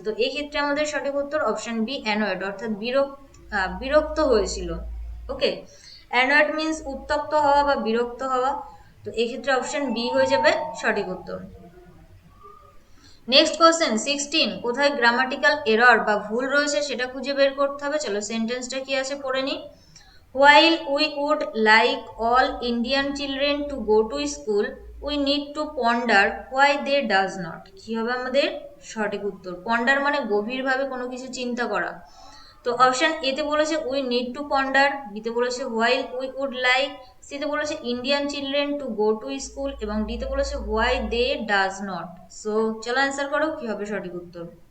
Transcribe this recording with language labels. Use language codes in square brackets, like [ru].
[bn] তো এই ক্ষেত্রে আমাদের সঠিক উত্তর অপশন বি, অ্যানয়েড, অর্থাৎ বিরক্ত হয়েছিল। ওকে, অ্যানয়েড মিনস উত্তপ্ত হওয়া বা বিরক্ত হওয়া। তো এক্ষেত্রে অপশন বি হয়ে যাবে সঠিক উত্তর। Next question 16। কোথায় গ্রামাটিক্যাল এরর বা ভুল রয়েছে সেটা খুঁজে বের করতে হবে। চলো সেন্টেন্সটা কি আছে পড়ে নি। [en] While we would like all Indian children to go to school, we need to ponder why they does not. [bn] কি হবে আমাদের সঠিক উত্তর? পন্ডার মানে গভীরভাবে কোনো কিছু চিন্তা করা। তো অপশন এতে বলেছে [en] we need to ponder, [bn] বিতে বলেছে [en] while we would like, [bn] সিতে বলেছে [en] Indian children to go to school [bn] এবং ডিতে বলেছে [en] Why they does not. [bn] So চলো অ্যান্সার করো কি হবে সঠিক উত্তর।